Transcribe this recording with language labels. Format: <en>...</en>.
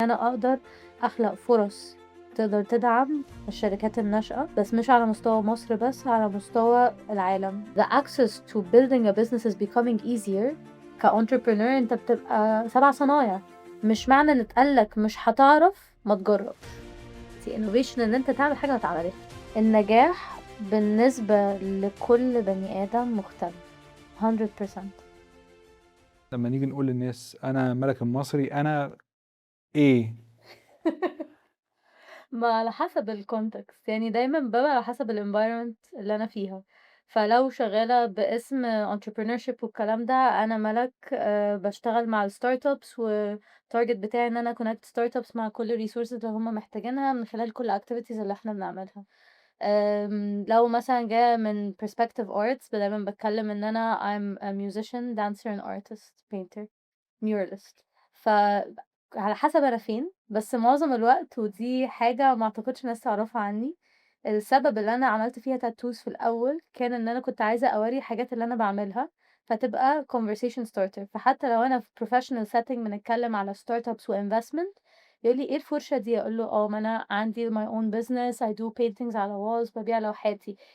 <ar>أنا أقدر أخلق فرص تقدر تدعم الشركات الناشئة، بس مش على مستوى مصر بس، على مستوى العالم.</ar> <en>The access to building a business is becoming easier.</en> <ar>كentrepreneur أنت بتبقى 7 صنايع، مش معنى إن اتقال لك مش هتعرف ما تجربش. دي innovation إن أنت تعمل حاجة ما اتعملتش. النجاح بالنسبة لكل بني آدم مختلف 100%. لما نيجي نقول للناس انا ملك المصري انا ايه؟ ما على حسب الcontext، يعني دايمًا بابقى على حسب الenvironment اللي أنا فيها. فلو شغالة باسم entrepreneurship والكلام ده، أنا مَلَك باشتغل مع الstartups والtarget بتاعي إن أنا connect startups مع كل الresources اللي هُم محتاجينها من خلال كل الactivities اللي إحنا بنعملها. لو مثلًا جاية من perspective arts دايمًا باتكلم إن أنا I'm a musician, dancer and artist, painter, muralist. على حسب أنا فين، بس معظم الوقت ودي حاجة ما أعتقدش ناس تعرفها عني، السبب اللي أنا عملت فيها tattoos في الأول كان إن أنا كنت عايزة أورّي الحاجات اللي أنا باعملها، فتبقى conversation starter. فحتى لو أنا في professional setting بنتكلم على startups وinvestment يقول لي: "إيه الفرشة دي؟" أقول له: ما أنا عندي my own business, I do paintings على walls بابيع لوحاتي."</ar>